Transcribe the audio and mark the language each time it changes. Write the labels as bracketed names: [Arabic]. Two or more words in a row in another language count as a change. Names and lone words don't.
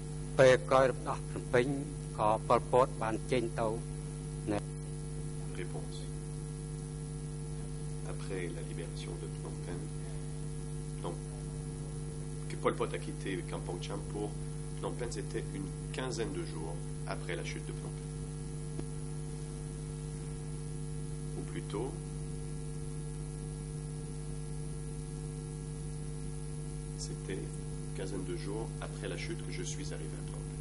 [Khmer] ពេលក្រោយរំដោះភ្នំពេញក៏ប៉ុលពតបានចេញទៅ [French] Réponse. Après la libération de Phnom Penh, donc, que Pol Pot a quitté Kampong Cham pour Phnom Penh, c'était une quinzaine de jours après la chute de Phnom Penh. Ou plutôt, c'était une quinzaine de jours après la chute que je suis arrivé à Phnom Penh.